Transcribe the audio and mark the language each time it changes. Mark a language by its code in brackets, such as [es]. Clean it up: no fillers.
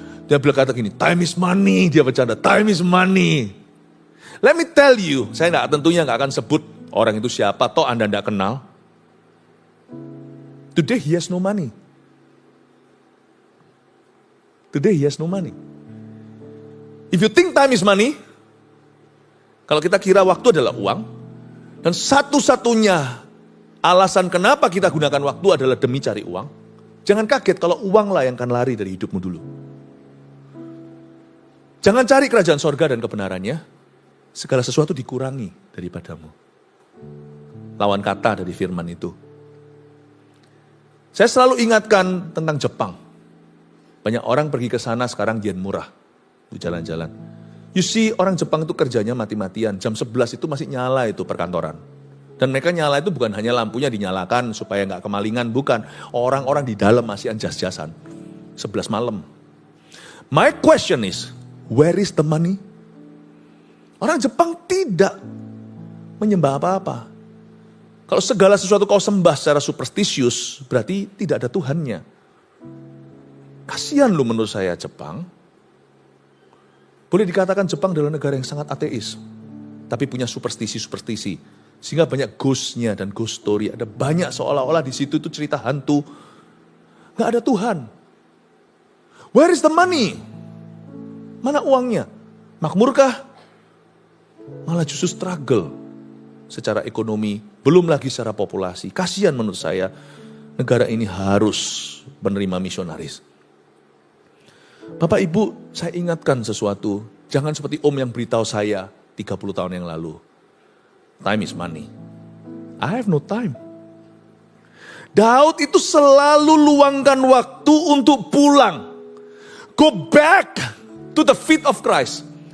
[id] Dia berkata gini, [en] time is money, [id] dia bercanda, time is money. [en] Let me tell you, [id] saya tentunya gak akan sebut orang itu siapa, toh Anda tidak kenal. [en] Today he has no money. Today he has no money. If you think time is money, [id] kalau kita kira waktu adalah uang, dan satu-satunya alasan kenapa kita gunakan waktu adalah demi cari uang, jangan kaget kalau uanglah yang akan lari dari hidupmu dulu. Jangan cari kerajaan sorga dan kebenarannya, segala sesuatu dikurangi daripadamu. Lawan kata dari firman itu. Saya selalu ingatkan tentang Jepang. Banyak orang pergi ke sana sekarang yen murah. Di jalan-jalan. [en] You see, [id] orang Jepang itu kerjanya mati-matian. Jam 11 itu masih nyala itu perkantoran. Dan mereka nyala itu bukan hanya lampunya dinyalakan supaya nggak kemalingan. Bukan. Orang-orang di dalam masih jas-jasan. 11 malam. [en] My question is, where is the money? [id] Orang Jepang tidak menyembah apa-apa. Kalau segala sesuatu kau sembah secara superstisius, berarti tidak ada Tuhannya. Kasihan loh menurut saya Jepang. Boleh dikatakan Jepang adalah negara yang sangat ateis. Tapi punya superstisi-superstisi. Sehingga banyak ghost-nya dan ghost story. Ada banyak seolah-olah di situ itu cerita hantu. Gak ada Tuhan. [en] Where is the money? [id] Mana uangnya? Makmurkah? Malah justru struggle secara ekonomi. Belum lagi secara populasi. Kasihan menurut saya. Negara ini harus menerima misionaris. Bapak Ibu, saya ingatkan sesuatu. Jangan seperti Om yang beritahu saya 30 tahun yang lalu. [en] Time is money. I have no time. [id] Daud itu selalu luangkan waktu untuk pulang. [en] Go back to the feet of Christ.